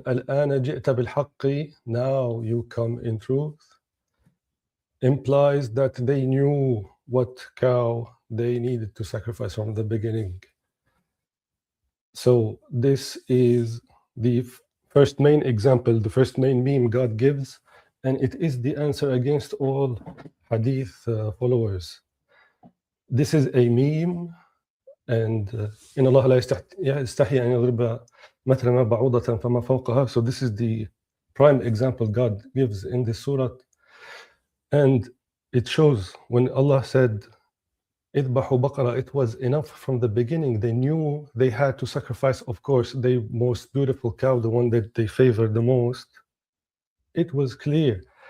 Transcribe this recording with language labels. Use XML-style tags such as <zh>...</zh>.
<ar>الآن جئت بالحق,</ar> <en>now you come in truth, implies that they knew what cow they needed to sacrifice from the beginning. So this is the first main example, the first main meme God gives, and it is the answer against all hadith followers. This is a meme, and</en> <ar>إن الله لا يستحي أن يضرب مثلا ما بعوضة فما فوقها.</ar> <en>So this is the prime example God gives in this surah, and it shows when Allah said</en> <ar>اذبحوا بقرة,</ar> <en>it was enough from the beginning. They knew they had to sacrifice, of course, the most beautiful cow, the one that they favored the most. It was clear.</en>